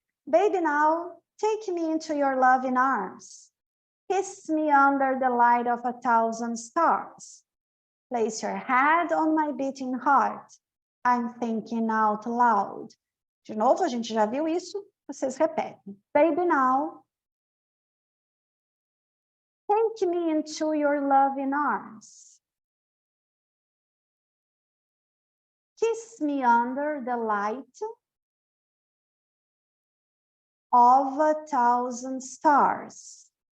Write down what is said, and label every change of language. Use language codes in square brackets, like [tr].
[en] Baby, now take me into your loving arms. Kiss me under the light of 1,000 stars. Place your head on my beating heart. I'm thinking out loud. [pt] De novo, a gente já viu isso, vocês repetem. [en] Baby, now take me into your loving arms. Kiss me under the light of 1,000 stars.